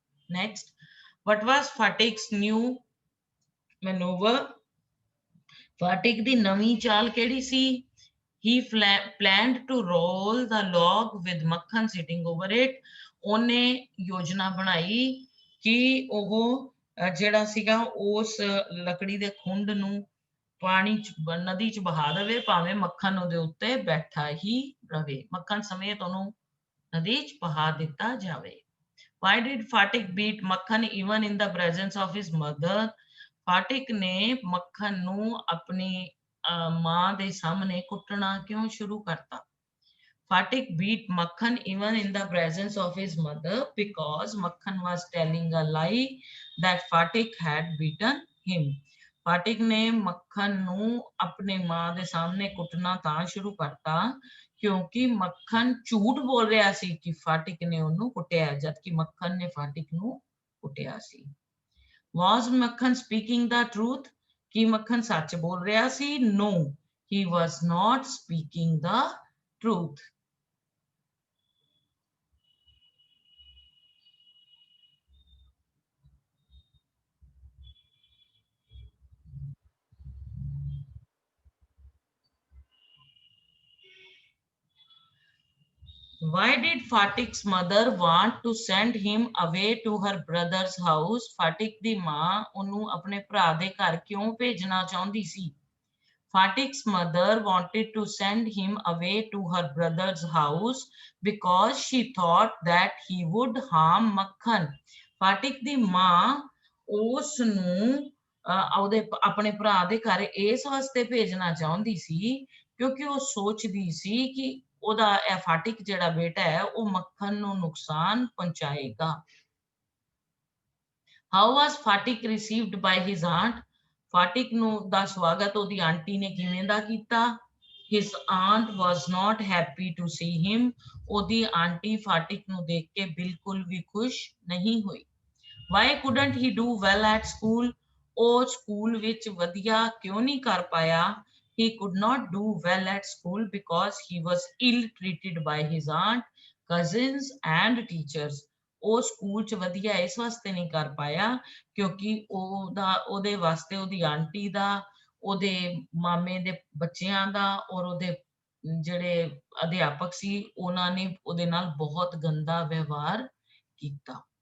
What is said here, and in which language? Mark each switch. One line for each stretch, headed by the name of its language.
English: Next, what was Fatik's new maneuver?
Punjabi: Phatik ਦੀ ਨਵੀਂ ਚਾਲ ਕਿਹੜੀ ਸੀ?
English: He planned to roll the log with Makhan sitting over it.
Punjabi: ਉਹਨੇ ਯੋਜਨਾ ਬਣਾਈ ਕਿ ਉਹ ਜਿਹੜਾ ਸੀਗਾ ਉਸ ਲੱਕੜੀ ਦੇ ਖੁੰਡ ਨੂੰ ਪਾਣੀ ਚ ਨਦੀ ਚ ਬਹਾ ਦੇਵੇ, ਭਾਵੇਂ ਮੱਖਣ ਉਹਦੇ ਉੱਤੇ ਬੈਠਾ ਹੀ ਰਵੇ, ਮੱਖਣ ਸਮੇਤ ਉਹਨੂੰ ਨਦੀ ਚ ਬਹਾ ਦਿੱਤਾ ਜਾਵੇ।
English: Why did Fatik beat Makhan even in the presence of his mother?
Punjabi: Phatik ਨੇ ਮੱਖਣ ਨੂੰ ਆਪਣੀ ਮਾਂ ਦੇ ਸਾਹਮਣੇ ਕੁੱਟਣਾ ਕਿਉਂ ਸ਼ੁਰੂ ਕਰਤਾ?
English: Fatik beat Makhan even in the presence of his mother because Makhan was telling a lie that Fatik had beaten him.
Punjabi: Phatik ਨੇ ਮੱਖਣ ਨੂੰ ਆਪਣੇ ਮਾਂ ਦੇ ਸਾਹਮਣੇ ਕੁੱਟਣਾ ਤਾਂ ਸ਼ੁਰੂ ਕਰਤਾ ਕਿਉਂਕਿ ਮੱਖਣ ਝੂਠ ਬੋਲ ਰਿਹਾ ਸੀ ਕਿ ਫਾਟਿਕ ਨੇ ਉਹਨੂੰ ਕੁੱਟਿਆ, ਜਦਕਿ ਮੱਖਣ ਨੇ ਫਾਟਿਕ ਨੂੰ ਕੁੱਟਿਆ ਸੀ।
English: Was Makhan speaking the truth?
Punjabi: ਕੀ ਮੱਖਣ ਸੱਚ ਬੋਲ ਰਿਹਾ ਸੀ?
English: No, he was not speaking the truth. Why did Fatik's mother want to send him away to her brother's house?
Punjabi: Fatik ਦੀ ਮਾਂ ਉਹਨੂੰ ਆਪਣੇ ਭਰਾ ਦੇ ਘਰ ਕਿਉਂ ਭੇਜਣਾ ਚਾਹੁੰਦੀ ਸੀ?
English: Fatik's mother wanted to send him away to her brother's house because she thought that he would harm Makhan.
Punjabi: Fatik ਦੀ ਮਾਂ ਉਸ ਨੂੰ ਉਹਦੇ ਆਪਣੇ ਭਰਾ ਦੇ ਘਰ ਇਸ ਵਾਸਤੇ ਭੇਜਣਾ ਚਾਹੁੰਦੀ ਸੀ ਕਿਉਂਕਿ ਉਹ ਸੋਚਦੀ ਸੀ ਕਿ ਉਹਦਾ ਇਹ ਫਾਟਿਕ ਜਿਹੜਾ ਬੇਟਾ ਹੈ ਉਹ ਮੱਖਣ ਨੂੰ ਨੁਕਸਾਨ ਪਹੁੰਚਾਏਗਾ।
English: How was Fatik received by his aunt?
Punjabi: Fatik ਨੂੰ ਦਾ ਸਵਾਗਤ ਉਹਦੀ ਆਂਟੀ ਨੇ ਕਿਵੇਂ ਦਾ ਕੀਤਾ?
English: His aunt was not happy to see him.
Punjabi: ਉਹਦੀ ਆਂਟੀ ਫਾਟਿਕ ਨੂੰ ਦੇਖ ਕੇ ਬਿਲਕੁਲ ਵੀ ਖੁਸ਼ ਨਹੀਂ ਹੋਈ।
English: Why couldn't he do well at school?
Punjabi: ਉਹ ਸਕੂਲ ਵਿੱਚ ਵਧੀਆ ਕਿਉਂ ਨਹੀਂ ਕਰ ਪਾਇਆ?
English: He could not do well at school because he was ill treated by his aunt, cousins and teachers.
Punjabi: ਉਹ ਸਕੂਲ ਚ ਵਧੀਆ ਇਸ ਵਾਸਤੇ ਨਹੀਂ ਕਰ ਪਾਇਆ ਕਿਉਂਕਿ ਉਹਦੇ ਵਾਸਤੇ ਉਹਦੀ ਆਂਟੀ ਦਾ, ਉਹਦੇ ਮਾਮੇ ਦੇ ਬੱਚਿਆਂ ਦਾ ਔਰ ਉਹਦੇ ਜਿਹੜੇ ਅਧਿਆਪਕ ਸੀ ਉਹਨਾਂ ਨੇ ਉਹਦੇ ਨਾਲ ਬਹੁਤ ਗੰਦਾ ਵਿਵਹਾਰ ਕੀਤਾ।